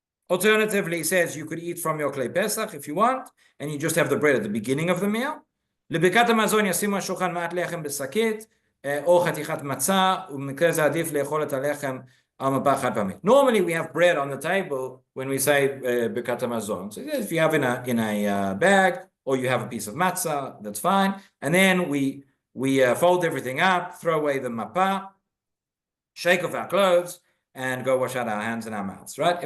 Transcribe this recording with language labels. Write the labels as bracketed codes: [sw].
[en] Alternatively, he says you could eat from your Klei Pesach if you want, and you just have the bread at the beginning of the meal. [he] לברכת המזון ישימו השולחן מעט לחם בשקית, או חתיכת מצה, ובמקרה זה עדיף לאכול את הלחם על מפה חד פעמית. [en] Normally we have bread on the table when we say ברכת המזון. So if you have in a bag, or you have a piece of matzah, that's fine. And then we fold everything up, throw away the mapa, shake off our clothes, and go wash out our hands and our mouths, right?